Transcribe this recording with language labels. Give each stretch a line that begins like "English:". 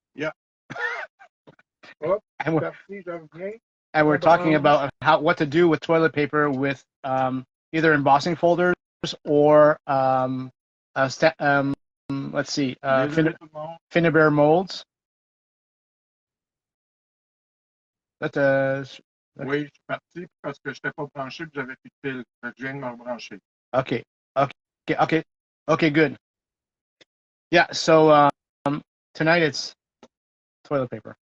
English: Yeah. Hop, And we're,
French: parti, je reviens.
English: and we're talking about what to do with toilet paper with either embossing folders or let's see, Finnebear molds.
French: Oui, je suis parti parce que je n'étais pas branché et j'avais plus de fil. Je viens de me rebrancher.
English: Okay, good. Yeah, so tonight it's toilet paper.